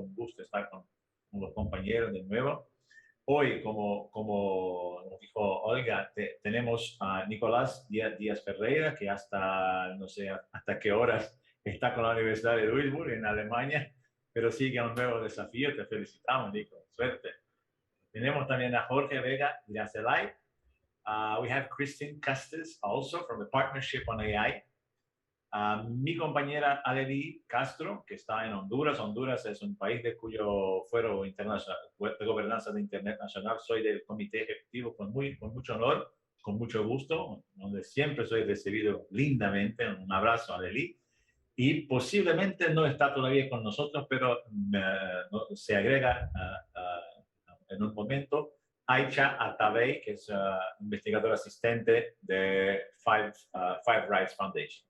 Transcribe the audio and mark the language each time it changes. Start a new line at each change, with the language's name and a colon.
Spanish: Un gusto estar con los compañeros de nuevo. Hoy, como nos dijo Olga, tenemos a Nicolás Díaz Ferreira, que no sé hasta qué horas está con la Universidad de Duisburg en Alemania, pero sigue un nuevo desafío. Te felicitamos, Nico. Suerte. Tenemos también a Jorge Vega Iracelay.
English: We have Christine Castes also from the Partnership on AI.
Spanish: Mi compañera Aleli Castro, que está en Honduras. Honduras es un país de cuyo fuero internacional de gobernanza de Internet nacional. Soy del comité ejecutivo con mucho honor, con mucho gusto, donde siempre soy recibido lindamente. Un abrazo, Aleli. Y posiblemente no está todavía con nosotros, pero se agrega en un momento Aicha Atabey, que es investigadora asistente de Five Rights Foundation.